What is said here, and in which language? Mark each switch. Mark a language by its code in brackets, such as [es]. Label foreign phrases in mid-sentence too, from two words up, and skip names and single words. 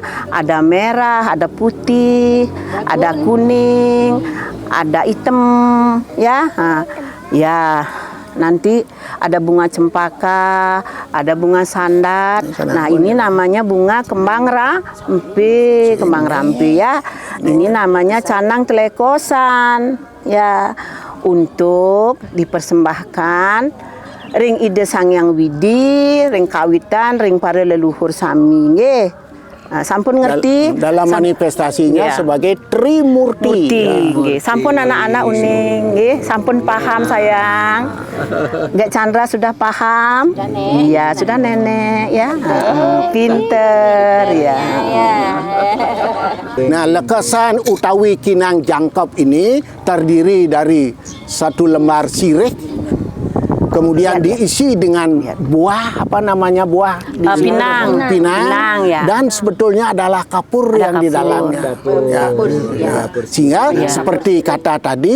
[id] Ada merah, ada putih, ada kuning, ada hitam ya. Ya. Nanti ada bunga cempaka, ada bunga sandat. Nah, ini namanya bunga kembang rampi ya. Ini namanya canang telekosan ya. Untuk dipersembahkan [ban] ring ide Sang Hyang Widi, ring kawitan, ring para leluhur sami nggih. Sampun ngerti [id] dalam manifestasinya Ya. sebagai Trimurti. [ban] Murti, nggih. Sampun anak-anak uning, nggih. Sampun paham sayang. [id] Dek Chandra sudah paham? Iya, sudah nenek ya. Pinter ya. Nah, [ban] lekesan utawi kinang jangkep [id] ini terdiri dari satu lembar sirih, kemudian diisi dengan buah, apa namanya buah? Pinang. Pinang, ya. Dan sebetulnya adalah kapur Ada yang di kapur. dalamnya. Kapur. Ya. Sehingga seperti kata tadi,